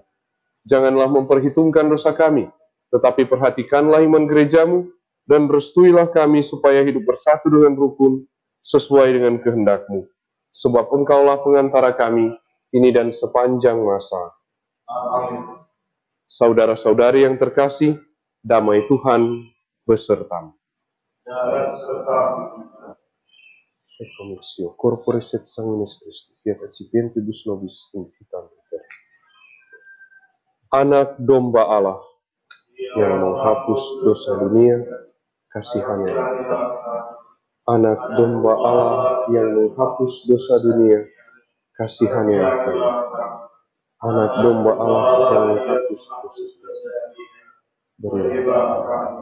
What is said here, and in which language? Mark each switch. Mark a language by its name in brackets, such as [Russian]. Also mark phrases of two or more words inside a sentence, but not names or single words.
[Indonesian] Janganlah memperhitungkan dosa kami, tetapi perhatikanlah iman gereja-Mu, dan restuilah kami supaya hidup bersatu dengan rukun, sesuai dengan kehendak-Mu. Sebab Engkaulah pengantara kami, ini dan sepanjang masa. Amin. Saudara-saudari yang terkasih, damai Tuhan besertamu. Dan serta [Latin] Eccomitio corporis et sanguinis Christi, fiat accipientibus nobis in vitam aeterna. [Indonesian] Anak domba Allah yang menghapus dosa dunia, kasihanilah kita. Anak domba Allah yang menghapus dosa dunia, kasihanilah kami. Anak domba Allah yang menghapus dosa dunia, berilah kami.